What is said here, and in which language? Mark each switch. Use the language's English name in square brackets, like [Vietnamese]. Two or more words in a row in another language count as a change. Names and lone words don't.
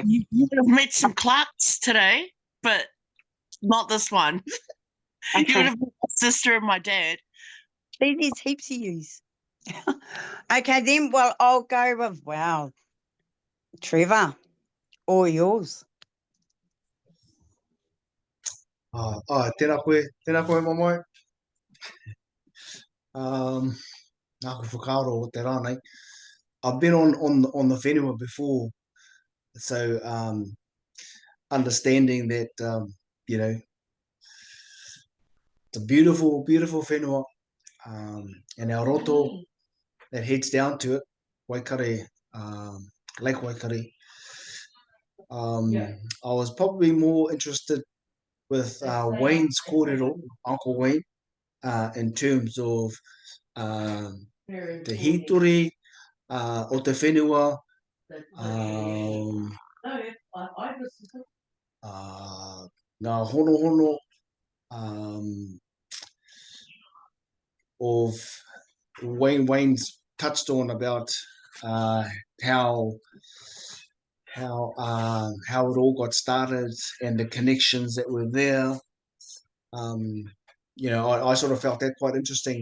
[English] You would have met some Clarks today, but not this one. Okay. You would have met my sister and my dad. See, there's heaps of yous. Okay, then, well, I'll go with, wow, Trevor, all yours. [Māori] Tēnā koe mamoi. Nā ko whakaaro o te rānei. [English] I've been on the whenua before, so understanding that, you know, it's a beautiful, beautiful whenua, and our roto that heads down to it, Waikare, Lake Waikare. I was probably more interested with Wayne's kōrero, Uncle Wayne, in terms of [Māori] te hitori o te whenua, ngā hono [English] of Wayne's touched on about how it all got started and the connections that were there. You know, I sort of felt that quite interesting.